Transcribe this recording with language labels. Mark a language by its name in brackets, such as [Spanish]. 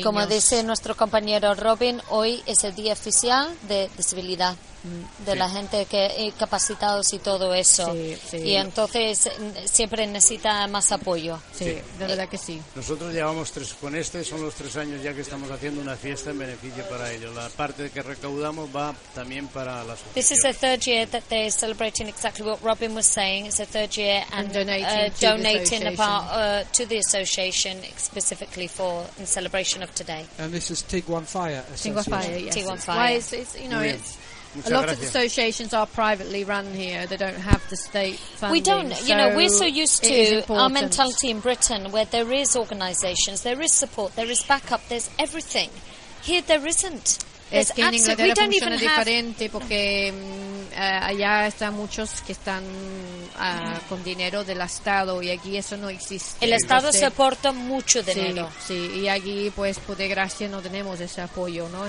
[Spanish] Y como dice nuestro compañero Robin, hoy es el día oficial de disabilidad, de la gente que incapacitados y todo eso. Sí. Y entonces siempre necesita más apoyo. Sí, de verdad que sí. Nosotros llevamos tres, con este son los tres años ya que estamos haciendo una fiesta en beneficio para ellos. La parte que recaudamos va también para la asociación. [English] This is the third year that they're celebrating exactly what Robin was saying. It's the third year and donating a part to the association specifically for in celebration of today. And this is Tinguafay. Tinguafay, yes. Tinguafay. Well, it's, you know, it's a lot of associations are privately run here. They don't have the state funding. We don't. You know, we're so used to our mentality in Britain where there is organizations, there is support, there is backup, there's everything. Here there isn't. [Spanish] Es que en Inglaterra funciona diferente porque allá están muchos que están con dinero del Estado y aquí eso no existe. El Estado soporta mucho dinero. Sí, sí, y aquí pues por desgracia no tenemos ese apoyo, ¿no?